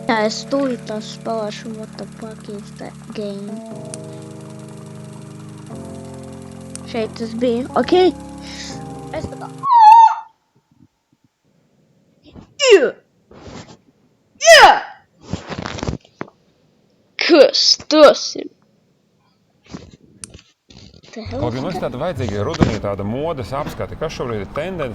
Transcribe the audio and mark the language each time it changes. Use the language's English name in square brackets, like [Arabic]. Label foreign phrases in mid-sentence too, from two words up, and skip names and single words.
[Latvian] Jā, es tūlītās spēlēšu [English] what the fuck is that game. [Latvian] Šeit tas bija, ok? Es tā kā... Kas tas ir? Kaut gan mums tāda vajadzīga rudenī tāda modes apskate, kas šobrīd ir tendence.